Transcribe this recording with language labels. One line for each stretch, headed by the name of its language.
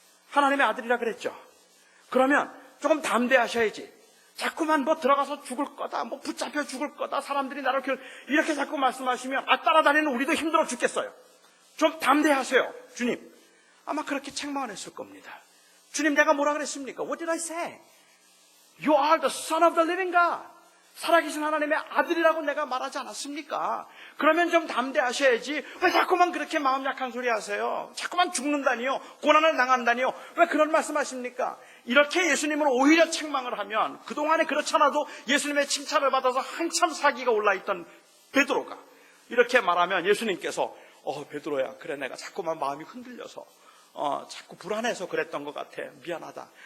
Korean: 하나님의 아들이라 그랬죠? 그러면 조금 담대하셔야지. 자꾸만 들어가서 죽을 거다, 붙잡혀 죽을 거다, 사람들이 나를 이렇게 자꾸 말씀하시면 따라다니는 우리도 힘들어 죽겠어요. 좀 담대하세요. 주님 아마 그렇게 책망을 했을 겁니다. 주님 내가 뭐라 그랬습니까?
English: What did I say? You are the son of the living God.
Korean: 살아계신 하나님의 아들이라고 내가 말하지 않았습니까? 그러면 좀 담대하셔야지. 왜 자꾸만 그렇게 마음 약한 소리 하세요? 자꾸만 죽는다니요? 고난을 당한다니요? 왜 그런 말씀하십니까? 이렇게 예수님을 오히려 책망을 하면 그동안에 그렇지 않아도 예수님의 칭찬을 받아서 한참 사기가 올라있던 베드로가 이렇게 말하면 예수님께서 베드로야 그래 내가 자꾸만 마음이 흔들려서 자꾸 불안해서 그랬던 것 같아. 미안하다.